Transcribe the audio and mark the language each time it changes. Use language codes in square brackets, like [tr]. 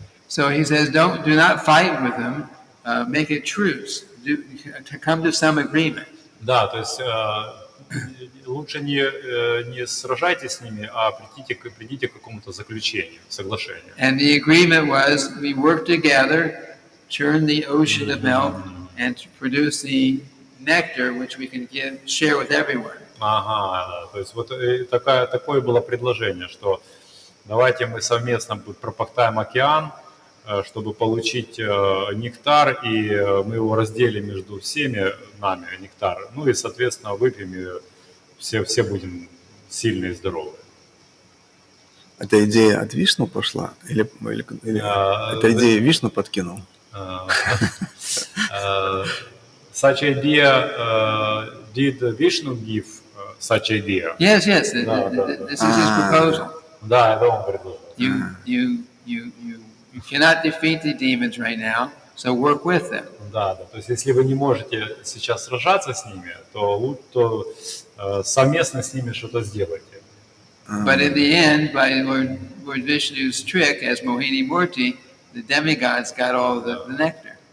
[en] So he says, do not fight with them, make a truce, to come to some agreement. [ru] Да, то есть лучше не сражайтесь с ними, а придите к какому-то заключению, соглашению. [en] And the agreement was, we work together, churn the ocean of milk, and to produce the nectar, which we can share with everyone. [ru] Да, то есть вот такое было предложение, что давайте мы совместно пропахтаем океан, чтобы получить нектар, и мы его разделим между всеми нами, нектар, ну и, соответственно, выпьем все будем сильные и здоровые. Эта идея от Вишну пошла? Или эта идея Вишну подкинул? [en] Such idea, did Vishnu give such idea? Yes. This is his proposal. [ru] Да, это он предложил. [en] You cannot defeat the demons right now, so work with them. [ru] Да, то есть если вы не можете сейчас сражаться с ними, то совместно с ними что-то сделайте. [en] But in the end, by Lord Vishnu's trick as Mohini Murti, the demigods got all the nectar.